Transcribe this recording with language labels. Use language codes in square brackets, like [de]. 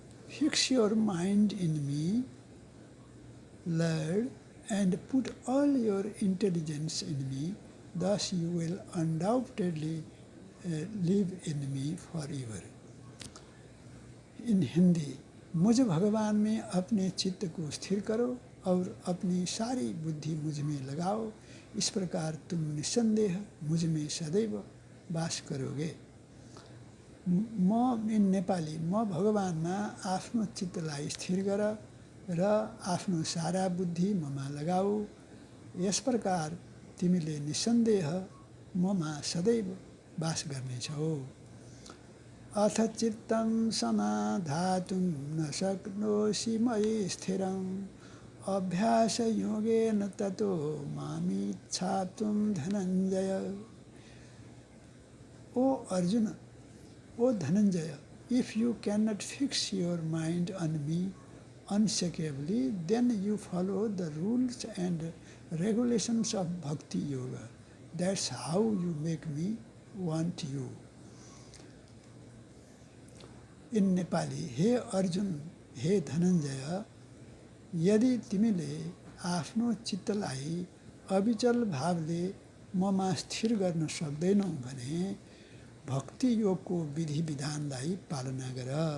[en] Fix your mind in me, Lord, and put all your intelligence in me. Thus you will undoubtedly live in me forever. In Hindi. [hi] मुझ भगवान में अपने चित्त को स्थिर करो और अपनी सारी बुद्धि मुझ में लगाओ, इस प्रकार तुम निस्संदेह मुझ में सदैव वास करोगे। [en] म इन नेपाली। [ne] म भगवानमा आफ्नो चित्तलाई स्थिर गर र आफ्नो सारा बुद्धि ममा लगाऊ, यस प्रकार तिमीले निस्सन्देह ममा सदैव वास गर्नेछौ। [sa] अथ चित्तं समाधातुं न शक्नोषि मयि स्थिरं अभ्यासयोगेन ततो मामिच्छाप्तुं Dhananjaya. [en] O Arjuna, O Dhananjaya, if you cannot fix your mind on me unshakably, then you follow the rules and regulations of Bhakti Yoga. That's how you make me want you. In Nepali. [ne] हे अर्जुन, हे धनञ्जय, यदि तिमीले आफ्नो चित्तलाई अविचल भावले ममा स्थिर गर्न सक्दैनौ भने भक्ति योगको विधि विधानलाई पालना गर।